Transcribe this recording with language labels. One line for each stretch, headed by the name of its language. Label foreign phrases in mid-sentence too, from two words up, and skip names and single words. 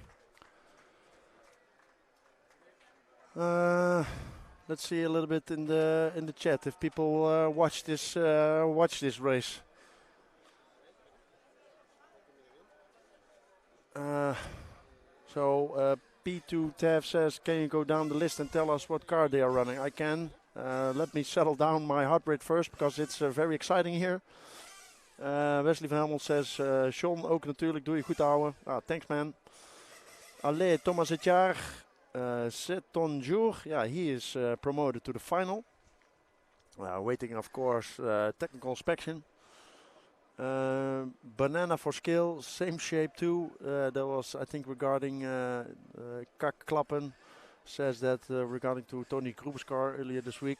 English: Let's see a little bit in the chat if people watch this race. So P2 Tav says, can you go down the list and tell us what car they are running? I can. Let me settle down my heart rate first because it's very exciting here.
Dutch: Wesley van Helmond says, Sean ook natuurlijk, doe je goed ouwe.
English: Thanks man. Allee, Thomas Etjaar,
French: c'est ton jour.
English: Yeah, he is promoted to the final. Waiting of course technical inspection. Banana for skill, same shape too. That was, I think, regarding Kakklappen. Says that regarding to Tony Gruber's car earlier this week.